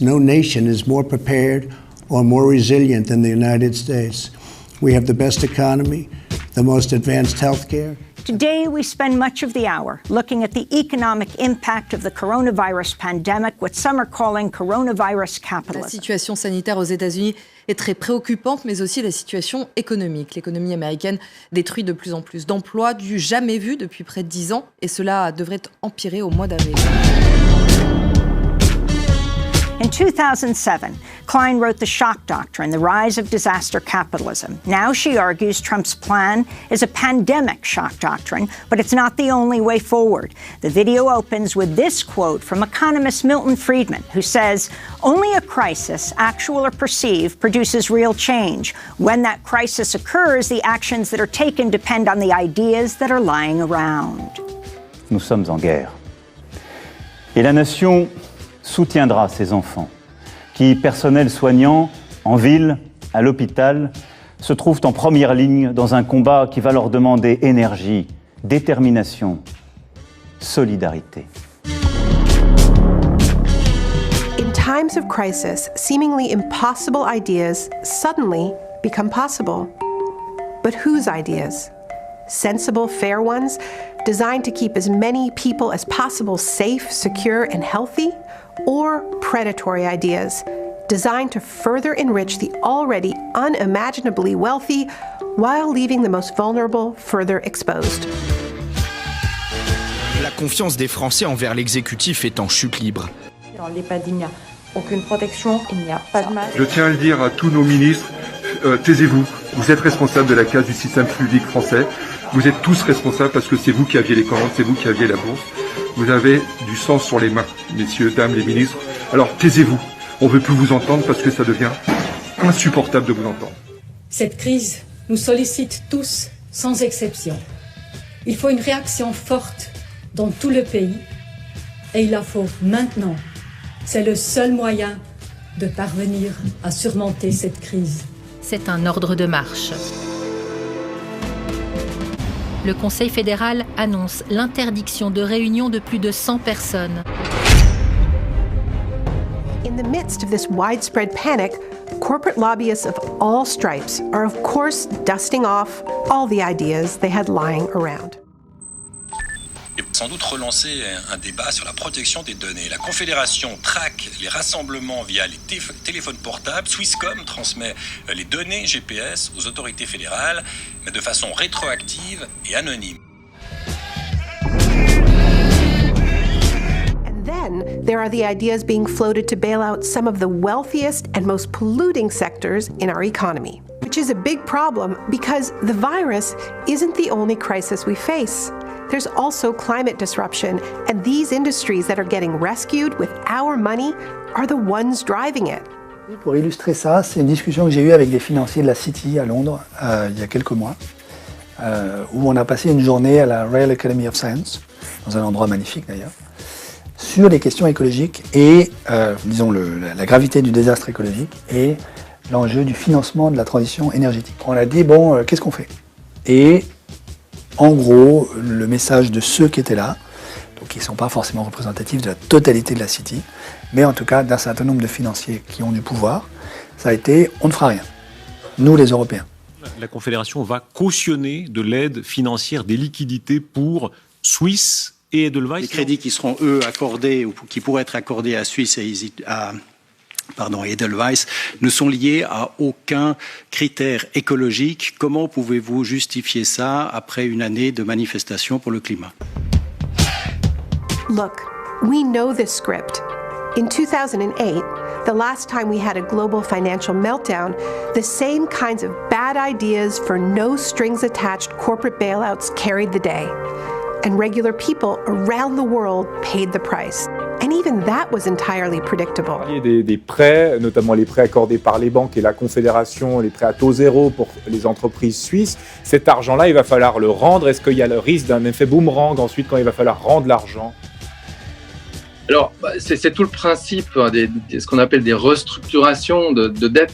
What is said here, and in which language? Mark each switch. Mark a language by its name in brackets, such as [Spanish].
[English] No nation is more prepared or more resilient than the United States. We have the best economy, the most advanced healthcare. Today, we spend much of the hour looking at the economic impact of the coronavirus pandemic, what some are calling coronavirus capitalism. [French] La situation sanitaire aux États-Unis est très préoccupante, mais aussi la situation économique. L'économie américaine détruit de plus en plus d'emplois, du jamais vu depuis près de 10 ans, et cela devrait empirer au mois d'avril. [English] In 2007, Klein wrote The Shock Doctrine, The Rise of Disaster Capitalism. Now she argues Trump's plan is a pandemic shock doctrine, but it's not the only way forward. The video opens with this quote from economist Milton Friedman, who says, "Only a crisis, actual or perceived, produces real change. When that crisis occurs, the actions that are taken depend on the ideas that are lying around." [French] Nous sommes en guerre. Et la nation soutiendra ces enfants qui, personnel soignant, en ville, à l'hôpital, se trouvent en première ligne dans un combat qui va leur demander énergie, détermination, solidarité. [English] In times of crisis, seemingly impossible ideas suddenly become possible. But whose ideas? Sensible, fair ones, designed to keep as many people as possible safe, secure, and healthy? Or predatory ideas, designed to further enrich the already unimaginably wealthy while leaving the most vulnerable further exposed? [French] La confiance des Français envers l'exécutif est en chute libre. Dans l'EHPAD, il n'y a aucune protection, il n'y a pas de masque. Je tiens à le dire à tous nos ministres, taisez-vous. Vous êtes responsables de la casse du système public français. Vous êtes tous responsables parce que c'est vous qui aviez les commandes, c'est vous qui aviez la bourse. Vous avez du sang sur les mains, messieurs, dames, les ministres. Alors taisez-vous. On ne veut plus vous entendre parce que ça devient insupportable de vous entendre. Cette crise nous sollicite tous, sans exception. Il faut une réaction forte dans tout le pays et il la faut maintenant. C'est le seul moyen de parvenir à surmonter cette crise. C'est un ordre de marche. Le Conseil fédéral annonce l'interdiction de réunion de plus de 100 personnes. [English] In the midst of this widespread panic, corporate lobbyists of all stripes are of course dusting off all the ideas they had lying around. [French] Et sans doute relancer un débat sur la protection des données. La Confédération traque les rassemblements via les téléphones portables. Swisscom transmet les données GPS aux autorités fédérales, mais de façon rétroactive et anonyme. [English] And then there are the ideas being floated to bail out some of the wealthiest and most polluting sectors in our economy, which is a big problem because the virus isn't the only crisis we face. There's also climate disruption, and these industries that are getting rescued with our money are the ones driving it. [French] Pour illustrer ça, c'est une discussion que j'ai eue avec des financiers de la City à Londres il y a quelques mois, où on a passé une journée à la Royal Academy of Science, dans un endroit magnifique d'ailleurs, sur les questions écologiques et, disons, la gravité du désastre écologique et l'enjeu du financement de la transition énergétique. On a dit, bon, qu'est-ce qu'on fait? Et en gros, le message de ceux qui étaient là, donc qui ne sont pas forcément représentatifs de la totalité de la City, mais en tout cas d'un certain nombre de financiers qui ont du pouvoir, ça a été « on ne fera rien », nous les Européens. La Confédération va cautionner de l'aide financière, des liquidités pour Suisse et Edelweiss. Les crédits qui seront, eux, accordés ou qui pourraient être accordés à Suisse et Edelweiss ne sont liés à aucun critère écologique. Comment pouvez-vous justifier ça après une année de manifestations pour le climat? [English] Look, we know this script. In 2008, the last time we had a global financial meltdown, the same kinds of bad ideas for no strings attached corporate bailouts carried the day. And regular people around the world paid the price. And even that was entirely predictable. [French] Des prêts, notamment les prêts accordés par les banques et la Confédération, les prêts à taux zéro pour les entreprises suisses. Cet argent-là, il va falloir le rendre. Est-ce qu'il y a le risque d'un effet boomerang ensuite quand il va falloir rendre l'argent? Alors, c'est tout le principe ce qu'on appelle des restructurations de dettes.